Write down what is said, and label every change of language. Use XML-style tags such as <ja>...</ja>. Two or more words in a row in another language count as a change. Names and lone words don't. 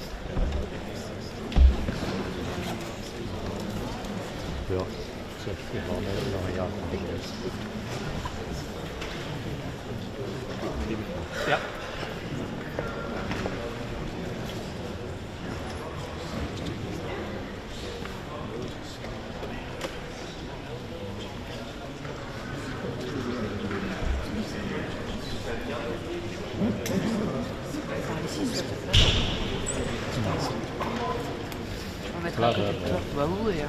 <nl>Ja, zeg je van nog een jaar geleden. Ja.</nl> <fr>On va mettre un truc. Bah oui, hein.</fr>